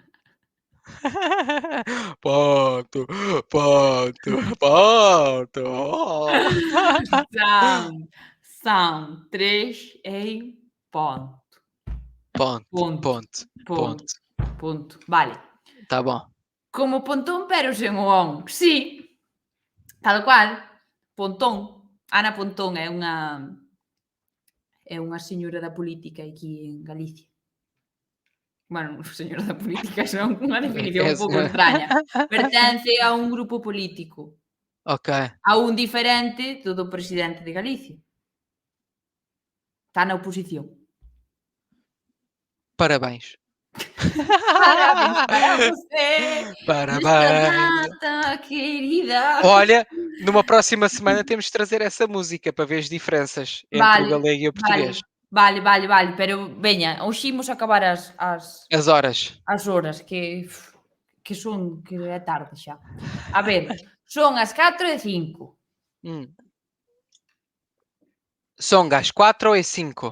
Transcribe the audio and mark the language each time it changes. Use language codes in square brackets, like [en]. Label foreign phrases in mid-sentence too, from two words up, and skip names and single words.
[pt] Ponto, ponto, ponto. São 3 em ponto. Ponto, Ponto, ponto, ponto, ponto. ponto. Vale. Tá bom. [gl] Como pontón, pero sen o on. Sí, tal cual. Pontón. Ana Pontón é unha señora da política aquí en Galicia. Bueno, señora da política, é unha definición un pouco extraña. Pertence a un grupo político, Ok. a un diferente do presidente de Galicia. Está na oposición. [pt] Parabéns. Parabéns para você, nesta Parabéns. data querida. Olha, numa próxima semana temos de trazer essa música para ver as diferenças entre o [gl] Vale, [pt] galego e o português. [gl] vale, pero veña, hoxe imos acabar [pt] As horas. [gl] as horas que son que é tarde xa. A ver, son as 4:05. [pt] Son às 4 e 5.